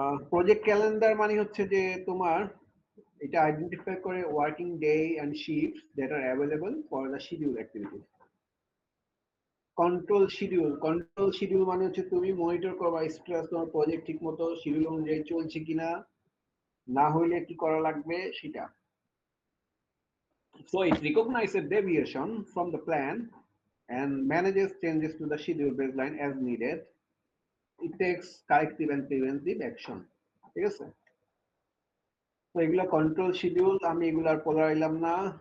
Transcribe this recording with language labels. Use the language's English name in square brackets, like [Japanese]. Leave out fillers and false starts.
[Bangla] Project calendar মানে হচ্ছে যে তোমার এটা আইডেন্টিফাই করে [English] Working day and shifts that are available for the schedule activities. [Bangla] Control schedule মানে হচ্ছে তুমি মনিটর করবা স্ট্রেস তোমার প্রজেক্ট ঠিকমতো শিডিউল অনুযায়ী চলছে কিনা, না হইলে কি করা লাগবে সেটা। [English] So it recognizes deviation from the plan and manages changes to the schedule baseline as needed. It takes corrective and preventive action. [Bangla] ঠিক আছে? তো এগুলা কন্ট্রোল শিডিউল, আমি এগুলার পড়াইলাম না।